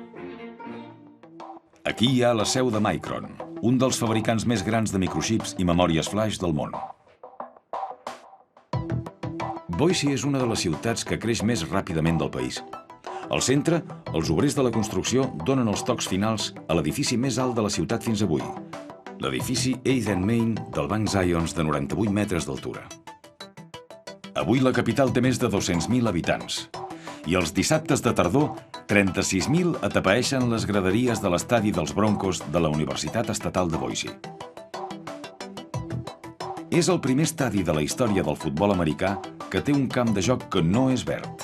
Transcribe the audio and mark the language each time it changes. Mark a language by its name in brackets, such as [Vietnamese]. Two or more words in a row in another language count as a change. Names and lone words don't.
[Catalan] Aquí hi ha la seu de Micron, un dels fabricants més grans de microxips i memòries flash del món. Boise és una de les ciutats que creix més ràpidament del país. Al centre, els obrers de la construcció donen els tocs finals a l'edifici més alt de la ciutat fins avui, l'edifici 8th and Main del Banc Zions de 98 metres d'altura. Avui la capital té més de 200.000 habitants i els dissabtes de tardor 36.000 atapeeixen les graderies de l'estadi dels Broncos de la Universitat Estatal de Boise. És el primer estadi de la història del futbol americà que té un camp de joc que no és verd.